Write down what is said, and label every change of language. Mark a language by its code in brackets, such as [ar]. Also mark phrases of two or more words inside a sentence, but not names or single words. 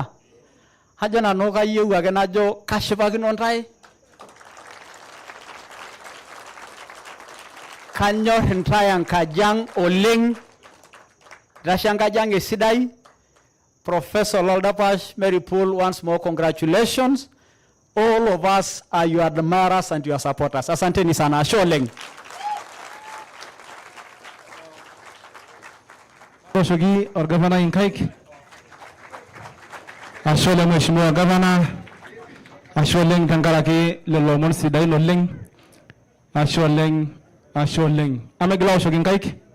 [mas] Ajo nanu kayieu ake najo kashipakino ntae. Kanyor ntae enkaji ang' oleng'. Itashe enkaji ang' esidai. Professor Olol Dapash, [en] Mary Poole, once more congratulations. All of us are your admirers and your supporters. [sw] Asanteni sana. [mas] Ashe oleng'. Oshoki orgavana inkaik. Ashe oleng' [sw] Mheshimiwa Gavana. [mas] Ashe oleng' tenkaraki lelo omon sidain oleng'. Ashe oleng'. Ashe oleng'. Amegila oshoki inkaik.